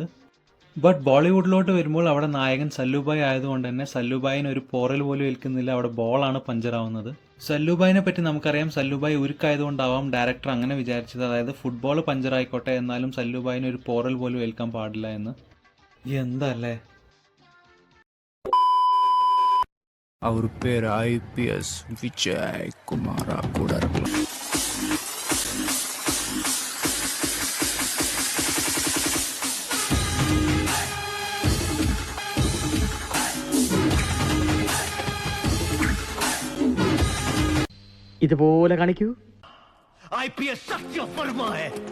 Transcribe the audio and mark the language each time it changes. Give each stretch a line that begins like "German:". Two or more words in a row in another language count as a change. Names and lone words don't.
Malayalam: ബട്ട് ബോളിവുഡിലോട്ട് വരുമ്പോൾ അവിടെ നായകൻ സല്ലുബായ് ആയതുകൊണ്ട് തന്നെ സല്ലുബായിന് ഒരു പോറൽ പോലും ഏൽക്കുന്നില്ല, അവിടെ ബോളാണ് പഞ്ചറാവുന്നത്. സല്ലുബായിനെ പറ്റി നമുക്കറിയാം, സല്ലുബായ് ഉരുക്കായതുകൊണ്ടാവാം ഡയറക്ടർ അങ്ങനെ വിചാരിച്ചത്, അതായത് ഫുട്ബോൾ പഞ്ചറായിക്കോട്ടെ എന്നാലും സല്ലുബായിന് ഒരു പോറൽ പോലും ഏൽക്കാൻ പാടില്ല എന്ന്. എന്തല്ലേ.
Tamil: அவர் பேர் IPS விஜய் குமாரா கூட இருக்கலாம்.
Malayalam: ഇതുപോലെ കാണിക്കൂ.
Hindi: IPS सत्य फर्मा है.